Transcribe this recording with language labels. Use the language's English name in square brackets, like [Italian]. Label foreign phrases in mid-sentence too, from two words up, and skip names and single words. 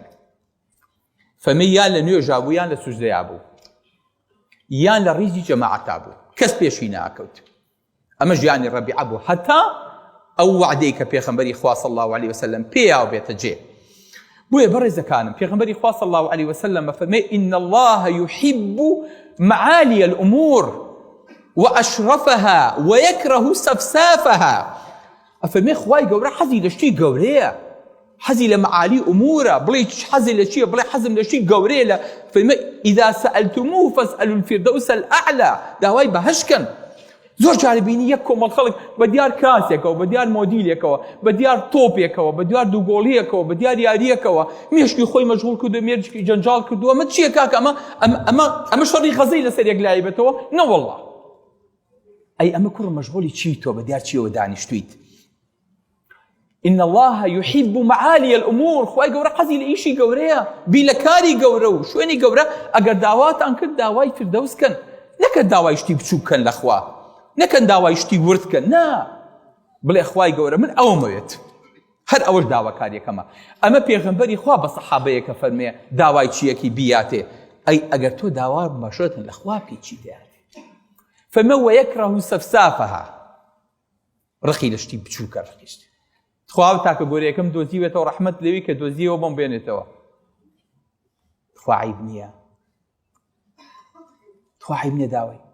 [Central Kurdish] فەرمێ یان لە نوێژا بوو یان لە سوژدەیا بوو یان لە ڕیزی جەماعەتا بوو، کەس پێشی ناکەوت. ئەمە ژیانی ڕەبیعە بوو هەتا ئەو وعدەی کە پێغەمبەری خوا [Arabic] صلی الله علیه وسلم [Central Kurdish] پێیاو بێتە جێ. بۆیە بەڕێزەکانم پێغەمبەری خوا [Arabic] صلی الله علیه وسلم [Central Kurdish] فەرمێ [Arabic] إن الله يحب معالي الأمور وأشرفها ويكره سفسافها. [Central Kurdish] أفرمي خوای گەورە حەزی لە شتی گەورەیە، حەزی لە [Arabic] معالی ئومورە، [Central Kurdish] بڵێ حەزی لە چییە؟ بڵێ حەزم لە شتی گەورەیە. لە فەرمێ [Arabic] إذا سألتموه فاسألوا الفردوس الأعلى. [Central Kurdish] داوای بەهەشتکەن. زۆر جار بینی یەک کۆمەڵ خەڵک بە دیار کراسێکەوە، بە دیار مۆدیلێکەوە، بە دیار تۆپێکەوە، بە دیار دووگۆڵیەکەوە، بە دیار یاریەکەوە مێشکی خۆی مەشغوڵ کردو، مێرجکی جەنجاڵ کردووە. ئەمە چییە کاکە؟ ئەمە شەڕی غەزەی لەسەر یەک لای بێتەوە؟ نەوەڵڵا. ئەی ئەمە کوڕ مەشغوڵی چی تۆ بە دیار چیەوە دانیشتویت؟ [Arabic] إن الله يحب معالي الأمور. [Central Kurdish] خوای گەورە حەزی لە ئیشی گەورەیە، بیلەکاری گەورە و شوێنی گەورە. ئەگەر داواتان کرد داوای فردەوسکەن، نەکە داوای شتی بچووکەن لەخوا، نەکەن داوای شتی وردکەن. نا، بڵێ خوای گەورە من ئەومەوێت هەر ئەوەش داواکاریەکەمە ئەمە پێغەمبەری خوا بە سەحابەیەکە فەرمێ داوای چیەکی بیاتێ ئەی ئەگەر تۆ داوا مەشۆتن لە خوا پێچی دەیاتێ فەرمە [Arabic] وەیەکڕەهو سەفسافەها [Central Kurdish] ڕقی لە شتی بچووکە ڕقیشت خوا تاکە گۆرەیەکەم دۆزیوێتەوە ڕەحمەت لەوی کە دۆزیەوە بۆم بێنێتەوە خوا عیب نییە داوای